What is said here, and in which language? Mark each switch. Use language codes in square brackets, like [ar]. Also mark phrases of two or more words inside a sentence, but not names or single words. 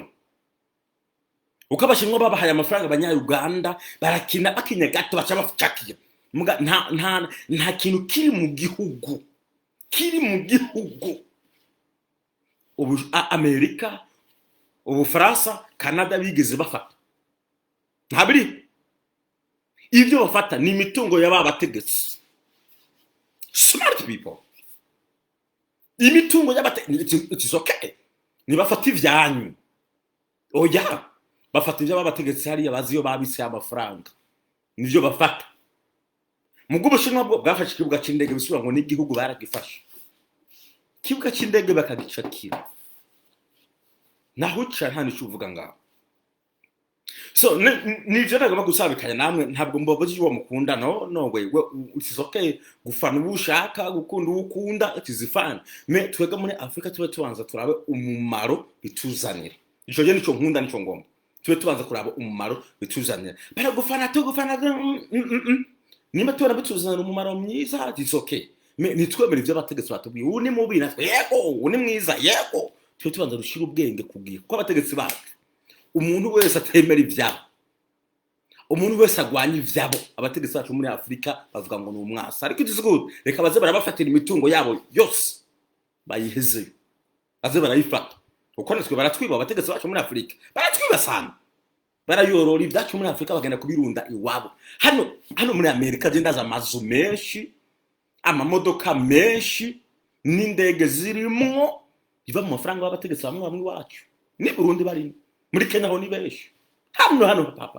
[rn] Uko Abashinwa babahaye amafaranga abanya-Uganda barakina bakinya gato baca bafucakiye nta kintu kiri mu gihugu ubu Amerika Ubufaransa Canada bigeze bafata ntabiri ibyo bafata ni imitungo y'ababategetse [en] smart people. [rn] Imitungo [en] it's okay [rn] ni bafata ivyanyu oya bafata ibyo babategetse hariya baziyo babise amafaranga nivyo bafata. Mugo Ubushinwa bwo bwafashe ikibuga cy'indege bisubira ngo n'igihugu baragifashe ikibuga cy'indege bakagicakira naho nta nicyo uvuga ngaho. So nivyo nagomba gusabikanya namwe ntabwo mboboje uwo mukunda no we [en] it's okay [rn] gufana ubushaka gukunda ukunda [en] it is fine. [rn] Me twega muri Afrika tube tubanza turabe umumaro bituzanira ico je nico nkunda nico ngomba tube tubanza kuraba umumaro bituzanira bara gufana nimba tubona bituzanira umumaro mwiza [en] it's okay. [rn] Me nitwemera ivyo abategetsi batubwiye uni mubi natwe yego uni mwiza yego tube tubanza rushira ubwenge kugiye kuko abategetsi bacu umuntu wese atemera ivyabo umuntu wese agwanya ivyabo abategetsi bacu muri Afrika bavuga ngo ni umwasa ariko [en] it is good. [rn] Reka baze barabafatira imitungo yabo yose bayiheze baze barayifata uko natwe baratwiba abategetsi bacu muri Afrika baratwiba sana barayorora ibyacu muri Afrika bagenda kubirunda iwabo. Hano muri Amerika zindaza amazu menshi amamodoka menshi n'indege zirimo iva mu mafaranga y'abategetsi bamwe wacu ni Burundi bari muri Kenya ho ni benshi hano